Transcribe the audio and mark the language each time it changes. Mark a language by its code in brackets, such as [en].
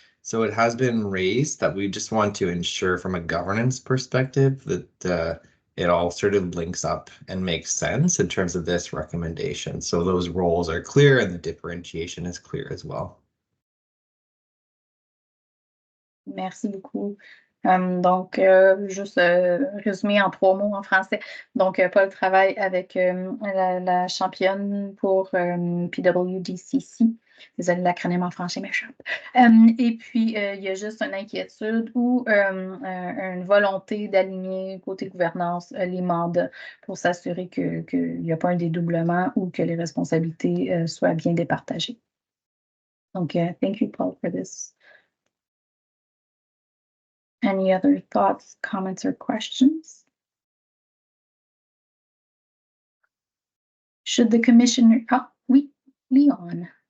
[en] So it has been raised that we just want to ensure from a governance perspective that it all sort of links up and makes sense in terms of this recommendation. So those roles are clear and the differentiation is clear as well. [fr] Merci beaucoup. Donc, juste résumer en 3 mots en français. Donc, Paul travaille avec la championne pour PWDCC. Désolée, l'acronyme en français m'échappe. Et puis, il y a juste une inquiétude ou une volonté d'aligner côté gouvernance les mandats pour s'assurer qu'il n'y a pas un dédoublement ou que les responsabilités soient bien départagées. [en] Donc, thank you, Paul, for this. Any other thoughts, comments, or questions? Should the commissioner, oui, Leon.